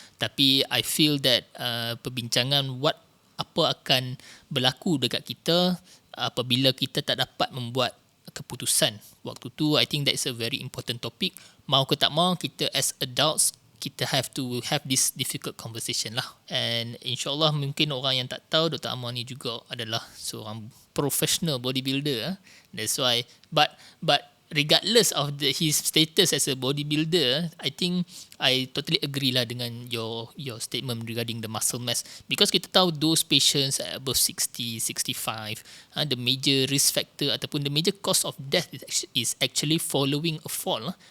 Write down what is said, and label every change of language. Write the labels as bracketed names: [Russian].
[Malay] Tapi [English] I feel that [Malay] perbincangan apa akan berlaku dekat kita apabila kita tak dapat membuat keputusan waktu tu. [English] I think that is a very important topic. [Malay] Mau ke tak mau, kita [English] as adults, kita have to have this difficult conversation lah. [Malay] And insyaAllah mungkin orang yang tak tahu, Dr. Ammar ni juga adalah seorang professional bodybuilder. [English] That's why, but regardless of his status as a bodybuilder, I think I totally agree lah dengan your statement regarding the muscle mass, because [Malay] kita tahu [English] those patients above 60, 65, the major risk factor ataupun the major cause of death is actually following a fall.